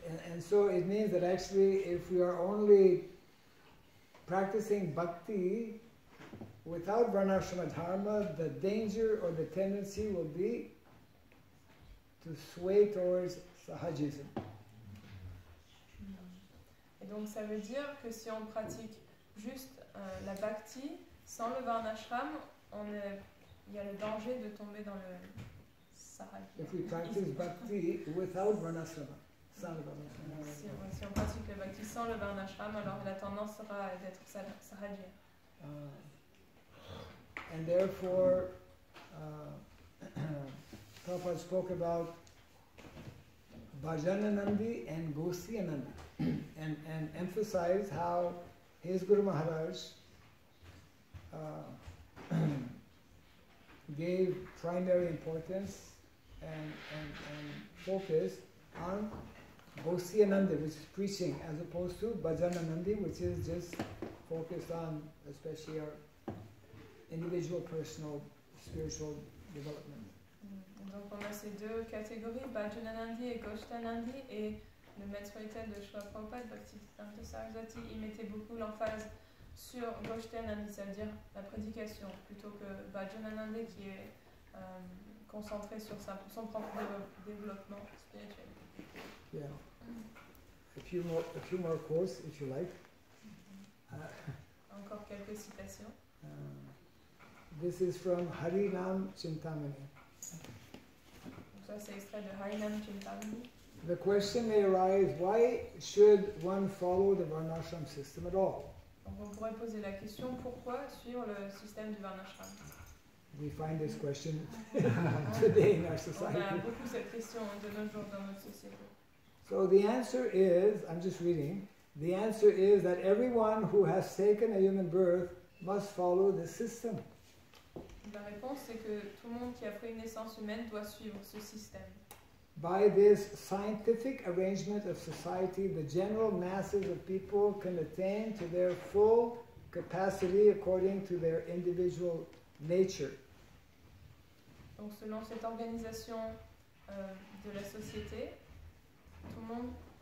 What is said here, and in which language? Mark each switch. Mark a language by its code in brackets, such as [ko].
[en] And so it means that actually if we are only practicing bhakti without Varnashrama Dharma, the danger or the tendency will be to sway towards sahajism. [fr] Et donc ça veut dire que si on pratique juste la bhakti sans le Varnashram, il y a le danger de tomber dans le sahajisme. [en] If we practice bhakti without Varnashrama, [fr] sans le Varnashrama. Si on pratique le bhakti sans le Varnashram, alors la tendance sera d'être sahajya. [en] And therefore, Prabhupada spoke about Bhajananandi and Gosyanandi and emphasized how his Guru Maharaj gave primary importance and focus on Gosyanandi, which is preaching, as opposed to Bhajananandi, which is just focused on especially our individual, personal, spiritual development. [fr] Donc on a ces deux catégories, Bhajananandi et Goshtanandi, et le maître spirituel de Srila Prabhupada, Bhaktisiddhanta Saraswati, il mettait beaucoup l'emphase sur Goshtanandi, c'est-à-dire la prédication, plutôt que Bhajananandi qui est concentré sur son propre développement spirituel. [en] Yeah. A few more quotes, if you like. [fr] Encore quelques citations. [en] This is from Harinam Chintamani. [fr] Donc ça c'est extrait de Harinam Chintamani. [en] The question may arise, why should one follow the Varnashram system at all? [fr] Donc on pourrait poser la question, pourquoi suivre le système du Varnashram? [en] We find this question today in our [fr] On [en] society. [fr] a beaucoup cette question de nos jours dans notre société. [en] So the answer is, I'm just reading, the answer is that everyone who has taken a human birth must follow the system. [fr] La réponse c'est que tout le monde qui a pris une naissance humaine doit suivre ce système. [en] By this scientific arrangement of society, the general masses of people can attain to their full capacity according to their individual nature. [fr] Donc selon cette organisation de la société, tout le monde...